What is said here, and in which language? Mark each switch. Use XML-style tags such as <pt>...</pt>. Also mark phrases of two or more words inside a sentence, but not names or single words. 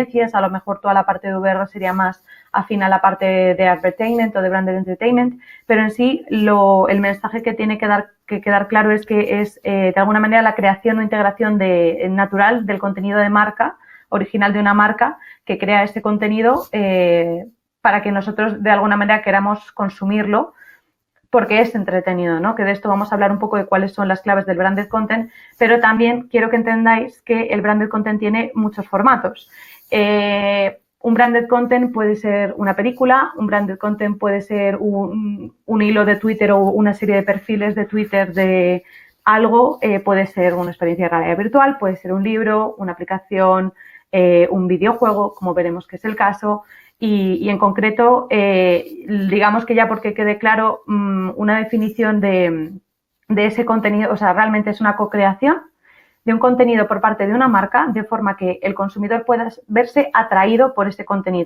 <es>A lo mejor toda la parte de VR sería más afín a la parte de advertainment o de</es> <en>branded entertainment,</en> <es>pero en sí el mensaje que tiene que quedar claro es que es de alguna manera la creación o integración natural del contenido de marca, original de una marca, que crea ese contenido para que nosotros de alguna manera queramos consumirlo porque es entretenido, ¿no? Que de esto vamos a hablar un poco, de cuáles son las claves del</es> <en>branded content,</en> <es>pero también quiero que entendáis que el</es> <en>branded content</en> <es>tiene muchos formatos. Un</es> <en>branded content</en> <es>puede ser una película, un</es> <en>branded content</en> <es>puede ser un hilo de Twitter o una serie de perfiles de Twitter de algo, puede ser una experiencia de realidad virtual, puede ser un libro, una aplicación, un videojuego, como veremos que es el caso, y en concreto, digamos que ya porque quede claro, una definición de ese contenido, o sea, realmente es una co-creación de un contenido por parte de una marca, de forma que el consumidor pueda verse atraído por ese contenido.</es>